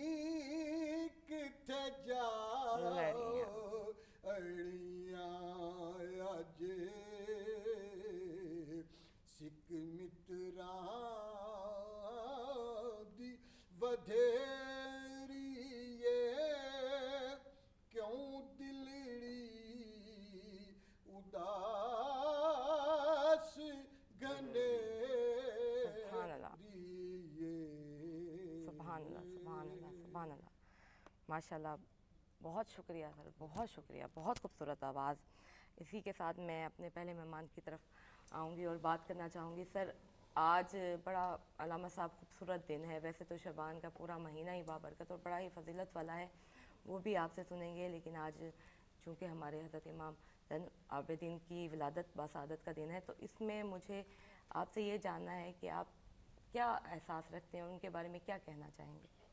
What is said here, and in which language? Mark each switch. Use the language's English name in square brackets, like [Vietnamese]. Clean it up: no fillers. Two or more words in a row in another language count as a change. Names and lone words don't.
[Punjabi] کتھے جا اڑیاں اج سک متراں دی ودھیری کیوں دلڑی اداس گھنے [Arabic] سبحان الله. سبحان الله، سبحان الله، سبحان الله. ما شاء الله, [Urdu] بہت شکریہ سر، بہت شکریہ، بہت خوبصورت آواز. اسی کے ساتھ میں اپنے پہلے مہمان کی طرف آؤں گی اور بات کرنا چاہوں گی. سر، آج بڑا علامہ صاحب خوبصورت دن ہے. ویسے تو شعبان کا پورا مہینہ ہی بابرکت اور بڑا ہی فضیلت والا ہے، وہ بھی آپ سے سنیں گے، لیکن آج چونکہ ہمارے حضرت امام زین العابدین کی ولادت باسعادت کا دن ہے، تو اس میں مجھے آپ سے یہ جاننا ہے کہ آپ کیا احساس رکھتے ہیں، ان کے بارے میں کیا کہنا چاہیں گے?